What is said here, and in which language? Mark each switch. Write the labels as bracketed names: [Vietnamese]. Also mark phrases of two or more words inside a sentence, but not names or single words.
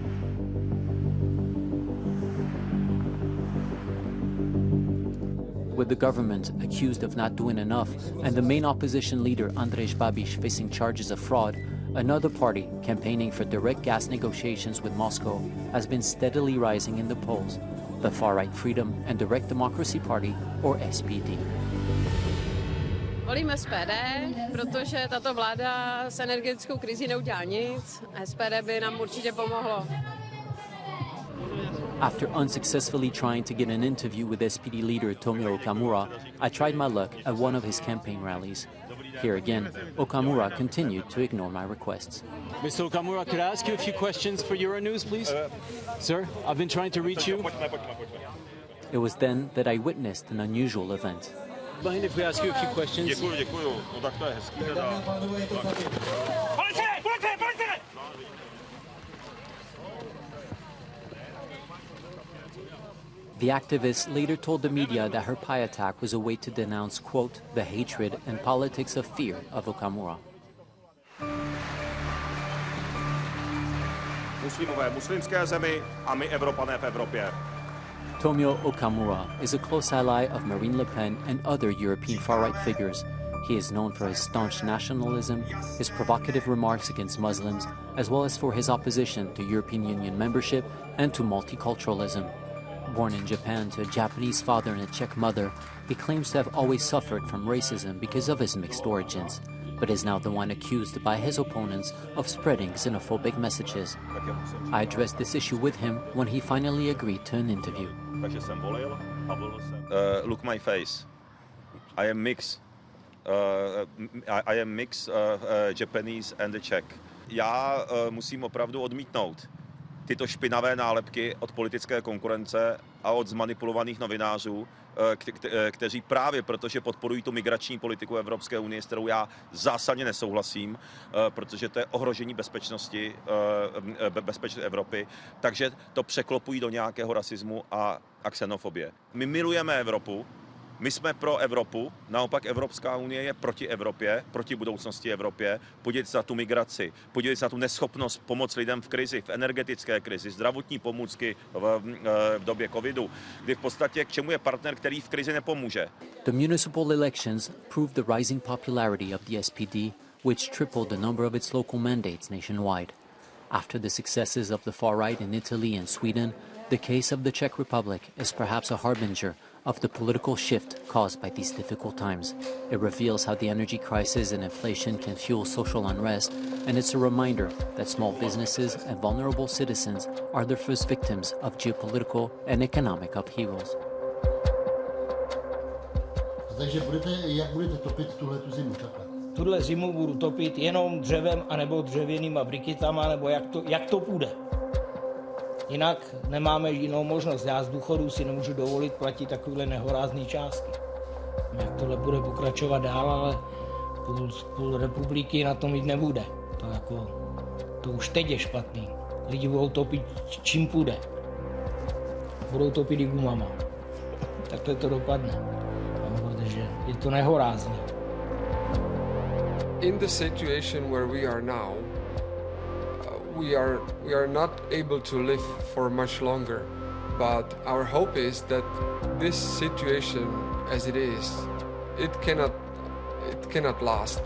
[English] With the government accused of not doing enough and the main opposition leader Andrej Babiš facing charges of fraud, another party campaigning for direct gas negotiations with Moscow has been steadily rising in the polls, the far-right Freedom and Direct Democracy Party, or SPD. [Czech] Volím SPD, protože tato vláda s energetickou krizí neudělá nic. SPD by nám určitě pomohlo. [English] After unsuccessfully trying to get an interview with SPD leader Tomio Okamura, I tried my luck at one of his campaign rallies. Here again, Okamura continued to ignore my requests. Mr. Okamura, could I ask you a few questions for Euronews, please? Sir, I've been trying to reach you. It was then that I witnessed an unusual event. Mind if we ask you a few questions? [Czech] Děkuju. No tak to je hezký teda. [English] The activist later told the media that her pie attack was a way to denounce, quote, the hatred and politics of fear of Okamura. [Czech] Muslimové v muslimské zemi a my Evropané v Evropě. [English] Tomio Okamura is a close ally of Marine Le Pen and other European far-right figures. He is known for his staunch nationalism, his provocative remarks against Muslims, as well as for his opposition to European Union membership and to multiculturalism. Born in Japan to a Japanese father and a Czech mother, he claims to have always suffered from racism because of his mixed origins, but is now the one accused by his opponents of spreading xenophobic messages. I addressed this issue with him when he finally agreed to an interview. Look my face. I am mixed. I am mixed Japanese and the Czech. [Czech] Já musím opravdu odmítnout tyto špinavé nálepky od politické konkurence a od zmanipulovaných novinářů, kteří právě protože podporují tu migrační politiku Evropské unie, s kterou já zásadně nesouhlasím, protože to je ohrožení bezpečnosti Evropy, takže to překlopují do nějakého rasismu a xenofobie. My milujeme Evropu, my jsme pro Evropu, naopak Evropská unie je proti Evropě, proti budoucnosti Evropě. Podívejte se na tu migraci, podívejte se na tu neschopnost pomoct lidem v krizi, v energetické krizi, zdravotní pomůcky v době covidu, kdy v podstatě k čemu je partner, který v krizi nepomůže. [English] The municipal elections proved the rising popularity of the SPD, which tripled the number of its local mandates nationwide. After the successes of the far right in Italy and Sweden, the case of the Czech Republic is perhaps a harbinger of the political shift caused by these difficult times. It reveals how the energy crisis and inflation can fuel social unrest, and it's a reminder that small businesses and vulnerable citizens are the first victims of geopolitical and economic upheavals. [Czech] Takže jak budete topit tuhletu zimu takhle? Tuhle zimu budu topit jenom dřevem anebo dřevěnýma briketama, nebo jak to půjde. Jinak nemáme jinou možnost. Já z důchodu si nemůžu dovolit platit takovéhle nehorázné částky. Jak tohle bude pokračovat dál, ale půl republiky na tom jít nebude. To už teď je špatný. Lidi budou topit čím půjde. Budou topit i gumama. Takhle to dopadne. Protože je to nehorázné. [English] In the situation where we are now, we are not able to live for much longer, but our hope is that this situation as it is, it cannot last.